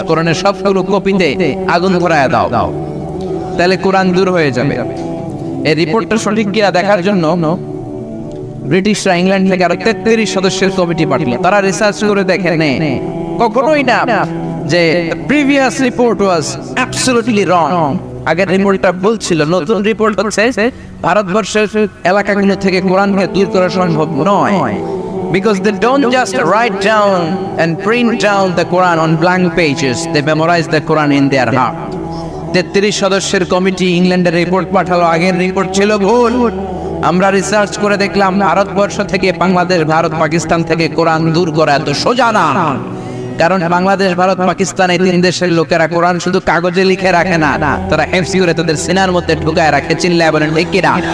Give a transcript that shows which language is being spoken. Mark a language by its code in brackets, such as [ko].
[bn] কোরআনের সবগুলো কপিতে আগুন ধরায় দাও, তাহলে কোরআন দূর হয়ে যাবে। এই রিপোর্টটা সঠিক কিনা দেখার জন্য ব্রিটিশরা ইংল্যান্ড থেকে আরো 33 সদস্যের কমিটি পাঠালো। তারা রিসার্চ করে দেখে কখনোই না যে [en] previous report was absolutely wrong, [bn] আগের রিপোর্টটা ভুল ছিল। নতুন রিপোর্ট হচ্ছে ভারতবর্ষের এলাকাগুলো থেকে কোরআনকে দূর করা সম্ভব নয়, [en] because they don't just write down and print down the Quran on blank pages, they memorize the Quran in their heart. [bn] 33 সদস্যের কমিটি ইংল্যান্ডের রিপোর্ট পাঠালো, আগের রিপোর্ট ছিল ভুল। আমরা রিসার্চ করে দেখলাম ভারতবর্ষ থেকে বাংলাদেশ, ভারত পাকিস্তান থেকে কোরআন দূর করা এত সোজা না, কারণ বাংলাদেশ, ভারত, পাকিস্তান এই 3 দেশের লোকেরা কোরআন শুধু কাগজে লিখে রাখে না, তারা হেফজি করে তাদের সিনার মধ্যে ঢুকায় রাখে, চিল্লায় বলেন ঠিক কিনা?